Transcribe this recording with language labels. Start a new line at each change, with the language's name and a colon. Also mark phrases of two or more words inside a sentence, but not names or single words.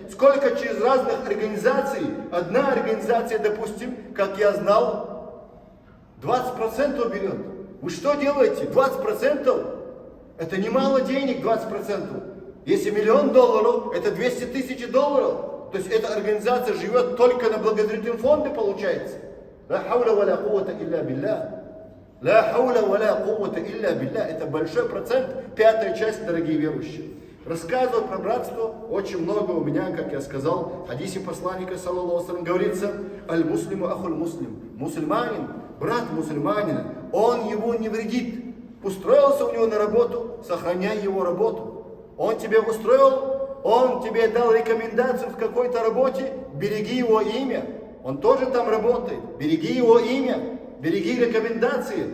Russian: Сколько через разных организаций, одна организация, допустим, как я знал, 20% берет. Вы что делаете? 20%? Это немало денег, 20%. Если $1 миллион, это $200 000. То есть эта организация живет только на благотворительные фонды, получается.
Arabic: لا حول ولا قوة إلا بالله. لا حول ولا قوة إلا بالله.
Russian: Это большой процент, 5-я часть, дорогие верующие. Рассказывать про братство очень много у меня, как я сказал, в хадисе посланника,
Arabic: صلى الله عليه,
Russian: говорится,
Arabic: المسلم أخو المسلم.
Russian: Мусульманин, брат мусульманина, он его не вредит. Устроился у него на работу, сохраняй его работу. Он тебя устроил, он тебе дал рекомендацию в какой-то работе, береги его имя. Он тоже там работает, береги его имя, береги рекомендации.